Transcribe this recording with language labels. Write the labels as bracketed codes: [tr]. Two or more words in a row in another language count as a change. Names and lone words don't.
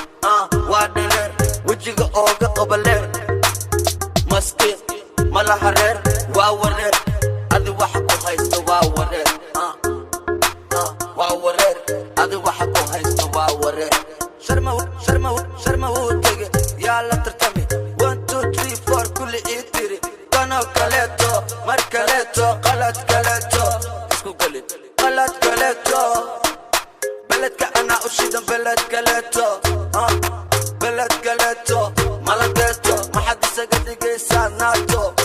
[so] Ah, waa dhareer. Wejiga ooga qaba leer. Maski, ma laha reer. Waa wareer. Adi waxa ku haysto waa wareer. Ah, ah, waa wareer. Adi waxa ku haysto waa wareer. Sharma, sharma, sharma wuu tege. Yaa la tartami. [en] One, two, three, four, [so] kulli ii tiri. Kanoo kaleeto, mar kaleeto, qalad kaleeto. Isku gelin. Qalad kaleeto. Beledka anaa u shidan beled kaleeto. Ah, beled kaleeto. Maladeeto. Maxaad isaga dhigaysaa naato?